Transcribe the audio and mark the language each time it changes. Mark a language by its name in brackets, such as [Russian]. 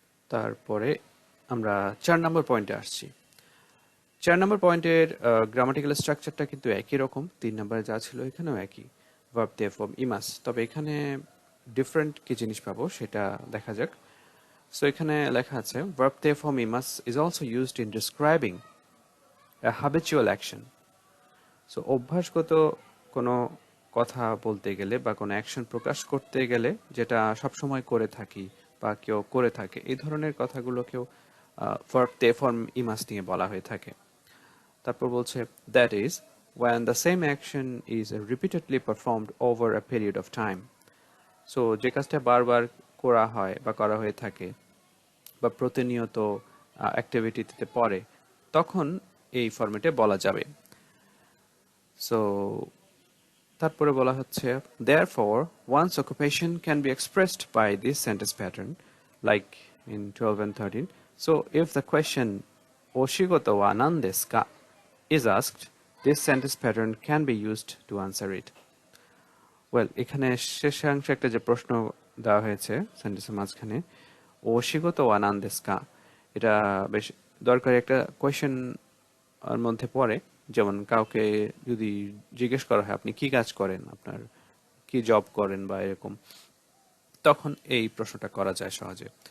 [Bangla] তারপরে আমরা 4 নম্বর পয়েন্টে আসছি। 4 নম্বর পয়েন্টের গ্রামাটিক্যাল স্ট্রাকচারটা কিন্তু একই রকম, 3 নম্বরে যা ছিল এখানেও একই, ভার্ব তে ফর্ম ইমাস। তবে এখানে ডিফারেন্ট কি জিনিস পাবো সেটা দেখা যাক। সো এখানে লেখা আছে [English] verb তে form imas is also used in describing a habitual action. [Bangla] So অভ্যাসগত কোনো কথা বলতে গেলে বা কোনো অ্যাকশন প্রকাশ করতে গেলে যেটা সবসময় করে থাকি বা কেউ করে থাকে, এই ধরনের কথাগুলোকেও verb তে form imas নিয়ে বলা হয়ে থাকে। তারপর বলছে [English] that is when the same action is repeatedly performed over a period of time. [Bangla] So যে কাজটা বারবার করা হয় বা করা হয়ে থাকে বা প্রতিনিয়ত অ্যাক্টিভিটিতে পড়ে, তখন এই ফরম্যাটে বলা যাবে। সো তারপরে বলা হচ্ছে [English] therefore one's occupation can be expressed by this sentence pattern like in 12 and 13. So if the question [Japanese] oshigoto wa nan desu ka [English] is asked, this sentence pattern can be used to answer it. [Bangla] Well, এখানে শেষাংশে একটা যে প্রশ্ন দেওয়া হয়েছে সেন্টেন্সের মাঝখানে, [Japanese] ওশিগতো ওয়া নান দেসু কা, [Bangla] এটা বেশ দরকারি একটা কোয়েশ্চেন এর মধ্যে পড়ে। যেমন কাউকে যদি জিজ্ঞেস করা হয় আপনি কি কাজ করেন, আপনার কি জব করেন বা এরকম, তখন এই প্রশ্নটা করা যায় সহজে।